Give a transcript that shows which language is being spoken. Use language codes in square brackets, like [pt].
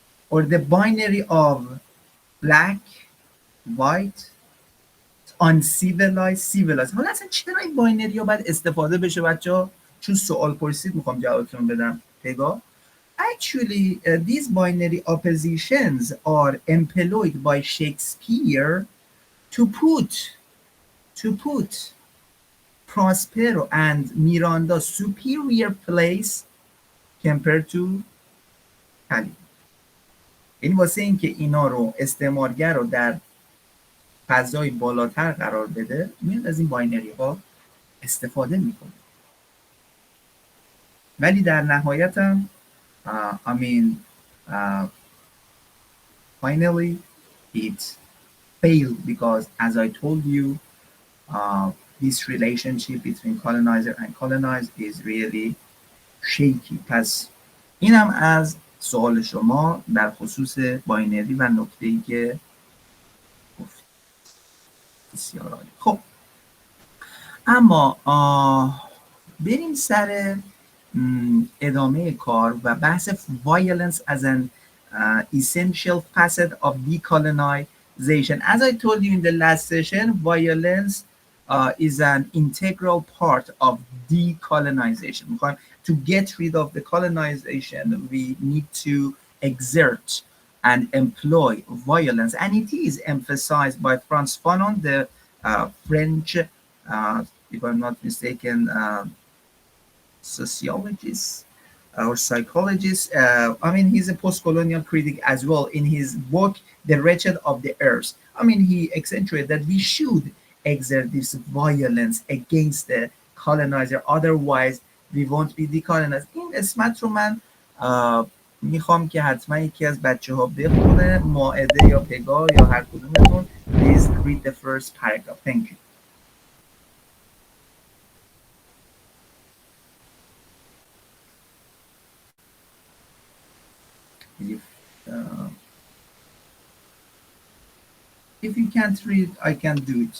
[en] Or the binary of black, white, uncivilized, civilized. [fa] حالا اصلا چرا این باینری ها باید استفاده بشه بچه؟ چون سوال پرسید میخوام جوابتون بدم. پگاه. [en] Actually, these binary oppositions are employed by Shakespeare to put Prospero and Miranda's superior place compared to Caliban. [fa] این واسه این که اینا رو استعمارگر رو در فضای بالاتر قرار بده میاد از این باینری ها استفاده میکنه. ولی در نهایت هم [en] I mean finally it failed because as I told you this relationship between colonizer and colonized is really shaky. [fa] پس اینم از سوال شما در خصوص باینری و نکته‌ای که گفت. بسیار عالی. خب اما بریم سر ادامه کار و بحث [en] violence as an essential facet of decolonization. As I told you in the last session, violence is an integral part of decolonization. To get rid of the colonization, we need to exert and employ violence, and it is emphasized by Frantz Fanon, the French, if I'm not mistaken, sociologist or psychologist. I mean, he's a post-colonial critic as well. In his book, The Wretched of the Earth, I mean, he accentuated that we should exert this violence against the colonizer, otherwise we won't be decolonized. [fa] این قسمت رو من میخوام که حتما یکی از بچه ها بخونه، مائده یا پگاه یا هر کدومتون. [en] Please read the first paragraph. Thank you. If you can't read, I can do it.